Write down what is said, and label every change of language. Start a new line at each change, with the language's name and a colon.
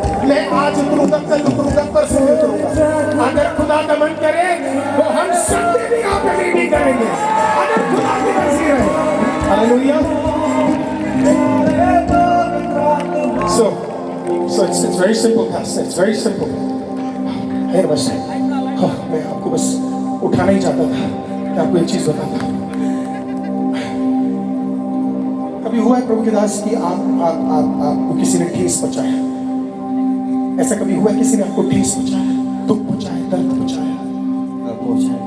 Hindi: मैं आज उतरूंगा कल उतरूंगा परसों उतरूंगा। अगर खुदा का मन करे वो हम सब भी यहाँ पे मीटिंग करेंगे अगर खुदा की मर्जी है। Hallelujah.
English: So it's very simple, Pastor. It's very simple.
Hindi: है बस हाँ, मैं आपको बस उठाना ही चाहता था। मैं आपको एक चीज बताता हूँ। कभी हुआ है प्रभु के दास कि आपको किसी ने ठेस पहुंचाया, ऐसा कभी हुआ है किसी ने आपको ठेस पहुंचाया, दुख पहुंचाया, दर्द पहुंचाया?